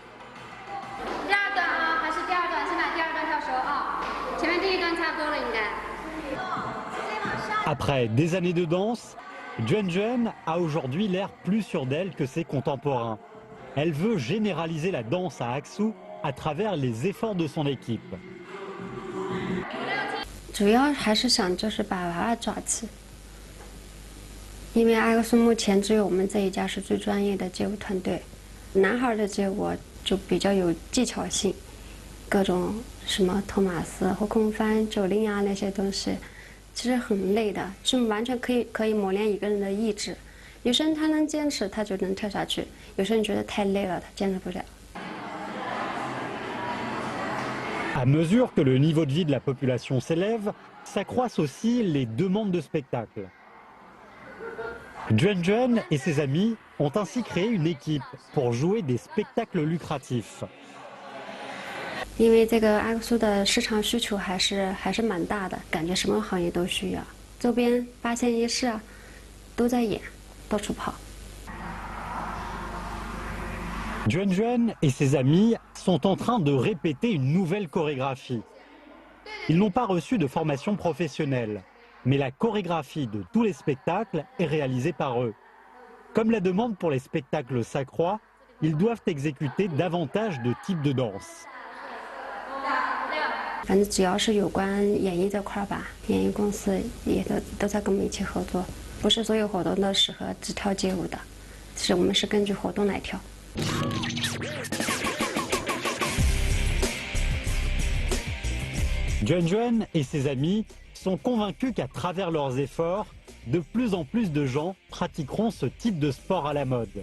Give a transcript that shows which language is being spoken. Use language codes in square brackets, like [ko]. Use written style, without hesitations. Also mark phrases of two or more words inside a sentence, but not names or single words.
[fr] Après des années de danse, Juan Juan a aujourd'hui l'air plus sûre d'elle que ses contemporains. Elle veut généraliser la danse à Aksu à travers les efforts de son équipe. [zh] 主要还是想就是把娃娃抓起，因为阿克苏目前只有我们这一家是最专业的街舞团队，男孩的街舞就比较有技巧性，各种什么托马斯、后空翻、90啊那些东西。其实很累的，是完全可以磨练一个人的意志。有些人他能坚持，他就能跳下去；有些人觉得太累了，他坚持不了。 [fr] À mesure que le niveau de vie de la population s'élève, s'accroissent aussi les demandes de spectacles. Juan Juan et ses amis ont ainsi créé une équipe pour jouer des spectacles lucratifs. [zh] 因为这个阿克苏的市场需求还是蛮大的，感觉什么行业都需要。周边8县1市都在演，到处跑。 [fr] Juan Juan et ses amis sont en train de répéter une nouvelle chorégraphie. Ils n'ont pas reçu de formation professionnelle, mais la chorégraphie de tous les spectacles est réalisée par eux. Comme la demande pour les spectacles s'accroît, ils doivent exécuter davantage de types de danse. [zh] 反正只要是有关演艺这块吧，演艺公司也都在跟我们一起合作。不是所有活动都适合只跳街舞的，我们是根据活动来跳。 [fr] Juan Juan et ses amis sont convaincus qu'à travers leurs efforts, de plus en plus de gens pratiqueront ce type de sport à la mode.